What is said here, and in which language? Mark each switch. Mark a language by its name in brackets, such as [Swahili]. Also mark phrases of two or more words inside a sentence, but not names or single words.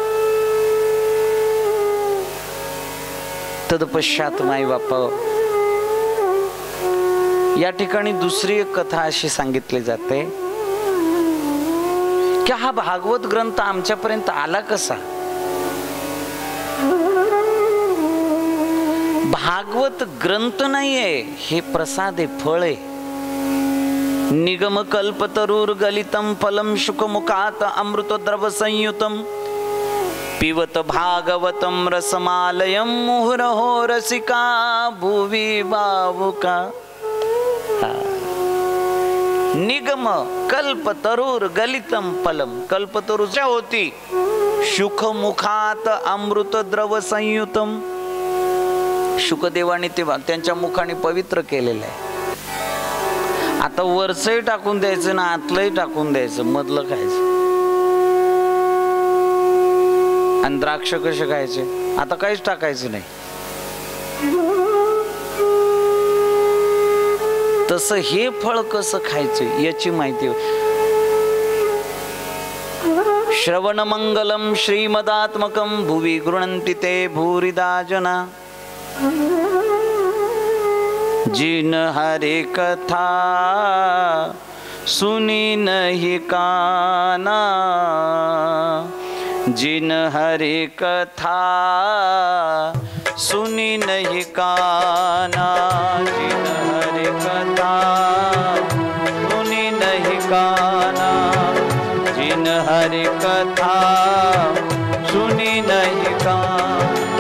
[Marathi] तदपश्चात माई बापा, या ठिकाणी दुसरी एक कथा अशी सांगितली जाते की हा भागवत ग्रंथ आमच्यापर्यंत आला कसा? भागवत ग्रंथ नाहीये, हे प्रसाद आहे, फळ आहे. [Sanskrit] निगम कल्पतरुर गलितम फलम शुकमुखात अमृत द्रव संयुतम पिबत भागवतम रसमालयम मुहुरहो रसिका भुवी भावुका. निगम कल्पतरुर गलितम फलम, [Marathi] कल्पतरुच्या होती, [Sanskrit] शुकमुखात अमृत द्रव संयुतम. [Marathi] शुकदेवाने ते त्यांच्या मुखाने पवित्र केलेलं आहे. आता वरचंही टाकून द्यायचं ना आतलंही टाकून द्यायचं, मधलं खायचं. आणि द्राक्ष कसे खायचे? आता काहीच टाकायचं नाही. तसं हे फळ कसं खायचं याची माहिती. [Sanskrit] श्रवण मंगलम श्रीमदात्मकम भुवी गृह्णन्ति ते भूरिदा जना. [Hindi] जिन हरि कथा सुनी नहीं काना, जिन हरि कथा सुनी नहीं काना, जिन हरि कथा नहीं काना, जिन हरि कथा सुनी नहीं कान।